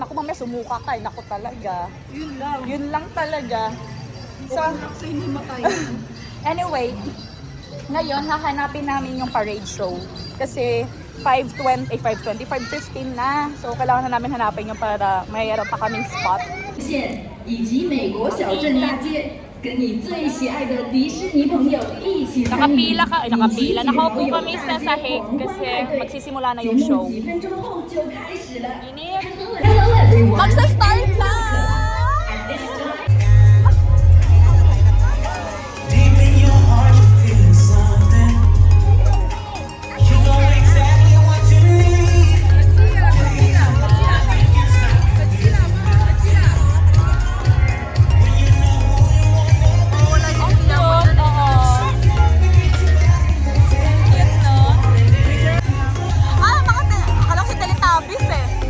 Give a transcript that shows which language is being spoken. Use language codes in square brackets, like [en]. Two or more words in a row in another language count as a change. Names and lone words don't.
[tl] Naku, mamaya sumuka ka. Ay, naku talaga. Yun lang talaga. So, hindi matay. anyway, ngayon, hahanapin namin yung parade show. Kasi 5:15 na. So, kailangan na namin hanapin yung para mayroon pa kaming spot. [zh] 线以及美国小镇大街，跟你最喜爱的迪士尼朋友一起参与。 [tl] Nakapila. Nakaupo kami sa sahig kasi magsisimula na yung show. [zh] 几分钟后就开始了。 [tl] Inip. [en] Hello everyone. [tl] Magsa-start na! [en] Deep in your heart, you're feeling something. You know exactly what you need. [tl] Ang cute, oo. Cute, no? Akala ko si Teletubbies eh.